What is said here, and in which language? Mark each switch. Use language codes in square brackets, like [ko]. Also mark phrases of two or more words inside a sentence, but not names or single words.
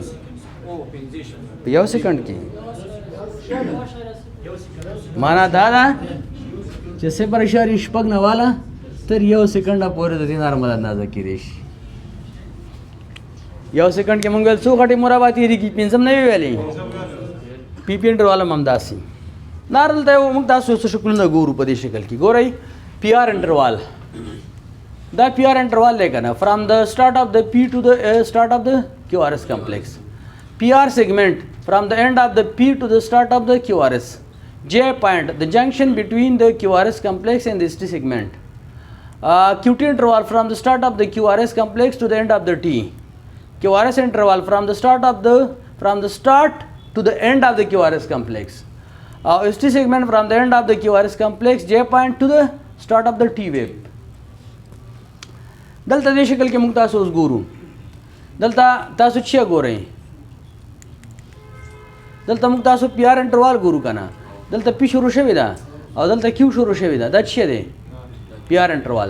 [ps] په 1 سکند کې معنا دا ده چې 0.6 نه والا تر 1 سکنډه پورې د دې نارمل اندازه کېدی شي. 1 سکند کې مونږ څو غټې مربع تېرېږي؟ 5 نه ویلې. [en] PP interval [ps] هم همداسې نارمل ته موږ تاسو څه شکلونه ګورو په دې شکل کې. ګورئ [en] PR interval. [ps] دا [en] PR interval [ps] دی که نه؟ [en] فرام د start of the P to the start of the QRS complex. PR segment from the end of the P to the start of the QRS. J point, the junction between the QRS complex and the ST segment. QT interval from the start of the QRS complex to the end of the T. QRS interval from the start to the end of the QRS complex. ST segment from the end of the QRS complex, J point to the start of the T wave. [ps] دلته دې شکل کې موږ تاسو اوس ګورو. دلته تاسو څه ګورئ؟ دلته موږ تاسو [en] PR interval [ps] ګورو که نه؟ دلته P شروع شوې ده او دلته Q شروع شوې ده. دا څه دی؟ [en] PR interval.